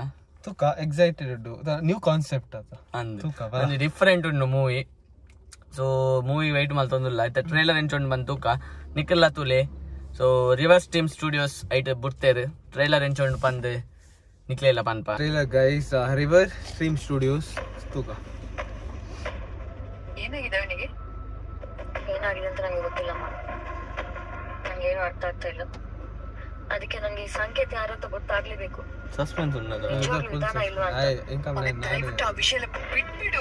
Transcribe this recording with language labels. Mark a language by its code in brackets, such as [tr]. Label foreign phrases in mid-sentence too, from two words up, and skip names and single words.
[tcy] ತುಕ [en] excited new concept [tcy] ಅಂದ್ ಡಿಫ್ರೆಂಟ್ ಉಂಡು ಮೂವಿ. ಸೊ [en] movie wait [tcy] ಮಲ್ತೊಂದುಲ್ಲ ಐತ ಟ್ರೈಲರ್ ಎಂಚೊಂಡು ಬಂದು ತೂಕ ನಿಖಿಲ್ಲ ತುಲೆ. ಸೊ ರಿವರ್ಸ್ ಟೀಮ್ ಸ್ಟುಡಿಯೋಸ್ ಐಟ್ ಬಿಡ್ತೇರು ಟ್ರೈಲರ್ ಎಂಚೊಂಡು ಪಂದ್ ನಿಕ್ಲೆಲ್ಲ ಪನ್ಪ [en] trailer guys [tcy] ರಿವರ್ ಸ್ಟ್ರೀಮ್ ಸ್ಟುಡಿಯೋಸ್ ತುಕ [kn] ಏನಾಗಿದೆ ಅವನಿಗೆ? ಏನಾಗಿದೆ ಅಂತ ನಂಗೆ ಗೊತ್ತಿಲ್ಲಮ್ಮ, ನಂಗೆ ಏನು ಅರ್ಥ ಆಗ್ತಾ ಇಲ್ಲ. ಅದಕ್ಕೆ ನಂಗೆ ಈ ಸಂಕೇತ ಯಾರು ಅಂತ ಗೊತ್ತಾಗ್ಲೇಬೇಕು. [tcy] ಸಸ್ಪೆನ್ಸ್ ಉಂಟು [kn] ವಿಧಾನ ಇಲ್ವಾ ಅಂತ ಆ ವಿಷಯ ಬಿಟ್ಬಿಡು.